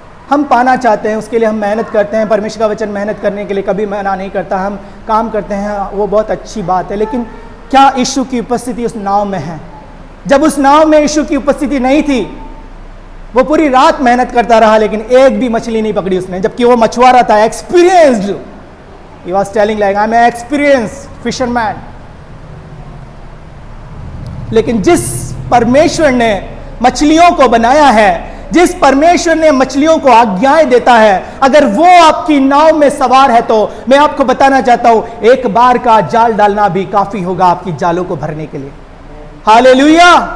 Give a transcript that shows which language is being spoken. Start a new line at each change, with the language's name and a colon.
Hindi: हम पाना चाहते हैं, उसके लिए हम मेहनत करते हैं। परमेश्वर का वचन मेहनत करने के लिए कभी मना नहीं करता। हम काम करते हैं, वो बहुत अच्छी बात है, लेकिन क्या यीशु की उपस्थिति उस नाव में है? जब उस नाव में यीशु की उपस्थिति नहीं थी, वो पूरी रात मेहनत करता रहा, लेकिन एक भी मछली नहीं पकड़ी उसने, जबकि वो मछुआरा था, experienced.
English: He was telling like I'm an experienced fisherman.
Hindi: लेकिन जिस परमेश्वर ने मछलियों को बनाया है, जिस परमेश्वर ने मछलियों को आज्ञाएं देता है, अगर वो आपकी नाव में सवार है, तो मैं आपको बताना चाहता हूं, एक बार का जाल डालना भी काफी होगा आपकी जालों को भरने के लिए। हालेलुया।